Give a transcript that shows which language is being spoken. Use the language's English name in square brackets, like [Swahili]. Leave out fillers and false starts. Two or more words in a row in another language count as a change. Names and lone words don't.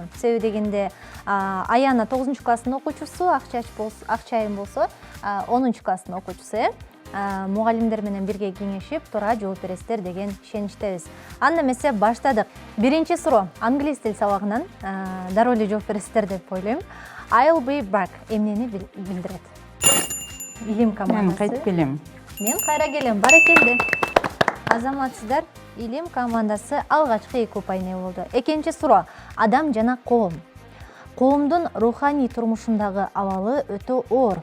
[Kyrgyz] Себеби дегенде Аяна 9-класстын окуучусу, Акчайым болсо 10-класстын окуучусу. Мугалимдер менен бирге кеңешип, туура жооп бересиздер деген ишеничтебиз. Анда эмесе баштадык. Биринчи суроо англис тил сабагынан дароо эле жооп бересиздер деп ойлойм. [English] I'll be back [Kyrgyz] эмнени билдирет? Илим командасы. Мен кайтып келем. Мен кайра келем. Баракелде. Азаматсыздар. Илим командасы алгачкы 2 упайны болду. Экинчи суроо адам жана коом. Коомдун руханий турмушундагы абалы өтө оор.